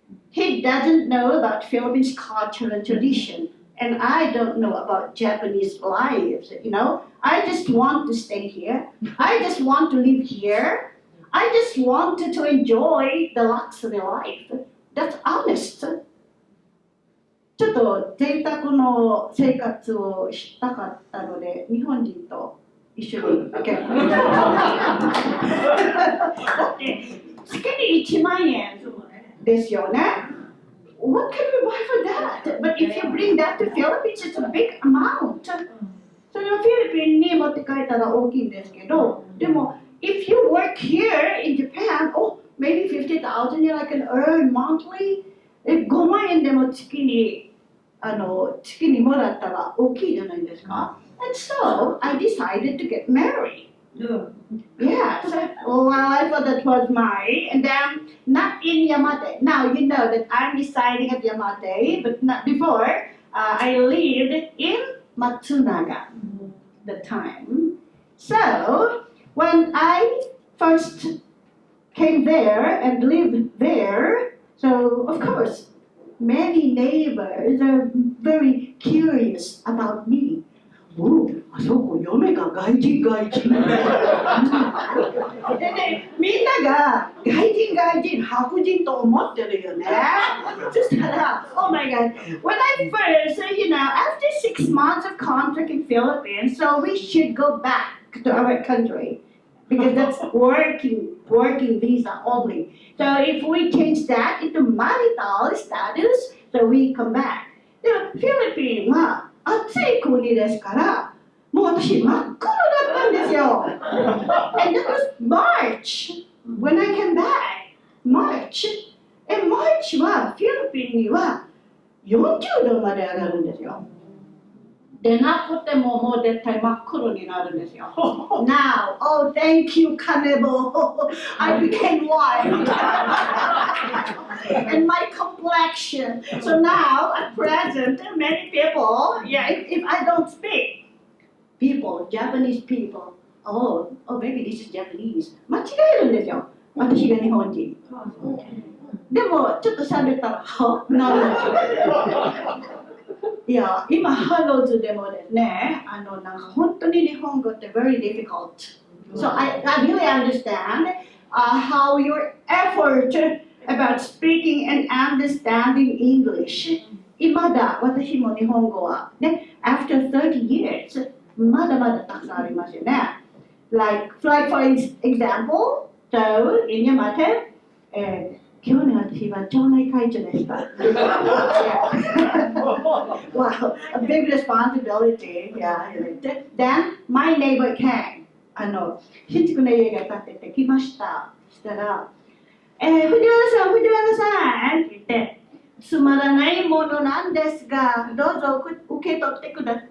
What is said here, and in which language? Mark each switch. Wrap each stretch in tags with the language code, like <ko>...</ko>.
<en>He doesn't know about Philippines culture and tradition, and I don't know about Japanese lives, I just want to stay here. I just want to live here. I just wanted to enjoy the luxury life. That's honest.</en> <ja>ちょっと贅沢の生活をしたかったので、日本人と一緒に結婚した。だって月に1万円ですよね。</ja> <en>What can we buy for that? But if you bring that to Philippines, it's a big amount.</en> <ja>それをフィリピンに持って帰ったら大きいんですけど、でも</ja> <en>if you work here in Japan, maybe 50,000 yen I can earn monthly.</en> <ja>5万円でも月にもらったら大きいじゃないですか。</ja> <en>And so I decided to get married. Yes. Well, I thought that was and then not in Yamate. Now you know that I'm residing at Yamate, but not before. I lived in Matsunaga the time. So when I first came there and lived there, so of course many neighbors are very curious about me.</en> <ja>あそこ嫁が外人でね、みんなが外人白人と思ってるよね。そしたら</ja> <en>Oh my God, when I first, after 6 months of contract in Philippines, so we should go back to our country because that's working visa only. So if we change that into marital status, so we come back.</en> <ja>でもフィリピンは暑い国ですから、もう私真っ黒だったんですよ。</ja> <en>And that was March when I came back.</en> <ja>March はフィリピンには40度まで上がるんですよ。でなくてももう絶対真っ黒になるんですよ。</ja> <en>Now, thank you, Kanebo. I became white. And my complexion. So now, at present, many people, if I don't speak, Japanese people, maybe this is Japanese.</en> <ja>間違えるんですよ。私が日本人。でも、ちょっと喋ったら、なるんですよ。いや、今ハローズでもですね、なんか本当に日本語って</ja> <en>very difficult. So I really understand how your effort about speaking and understanding English</en> <ja>今だ私も日本語はね、</ja> <en>after 30 years</en> <ja>まだまだたくさんありますよね。</ja> <en>Like for example, so in your matter,</en> <ja>今日の私は町内会長でした。</ja> <en>Wow, a big responsibility. Yeah. Then my neighbor came.</en> <ja>新築の家が建ててきました。したら、藤原さんって言って、つまらないものなんですが、どうぞ受け取ってください。</ja>